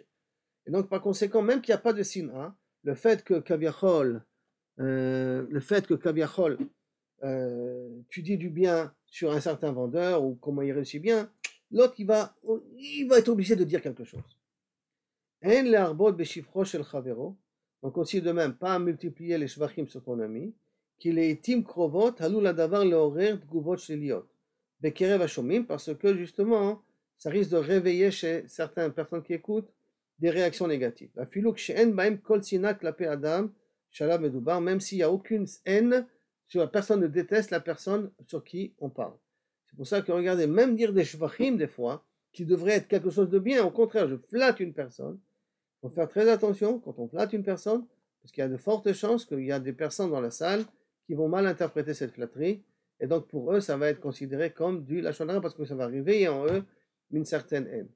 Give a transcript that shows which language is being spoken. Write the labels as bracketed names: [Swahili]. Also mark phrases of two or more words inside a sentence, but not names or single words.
[French] Et donc, par conséquent, même qu'il n'y a pas de sina, le fait que kaviachol, tu dis du bien sur un certain vendeur ou comment il réussit bien, l'autre, il va être obligé de dire quelque chose. [Hebrew] אין להרבות בשבחו של חבירו, [French] donc aussi de même, pas multiplier les shvachim sur ton ami, [Hebrew] כי לעתים קרובות עלול הדבר לעורר תגובות שליליות בקרב השומעים, [French] parce que justement, ça risque de réveiller chez certaines personnes qui écoutent des réactions négatives. [Hebrew] אפילו כשאין בהם כל שנאה כלפי אדם שעליו מדובר, [French] même s'il n'y a aucune haine, sur la personne ne déteste la personne sur qui on parle. C'est pour ça que regardez, même dire des shvachim des fois, qui devrait être quelque chose de bien, au contraire, je flatte une personne. Il faut faire très attention quand on flatte une personne, parce qu'il y a de fortes chances qu'il y a des personnes dans la salle qui vont mal interpréter cette flatterie, et donc pour eux, ça va être considéré comme du [Hebrew] לשון הרע, [French] parce que ça va réveiller en eux une certaine haine.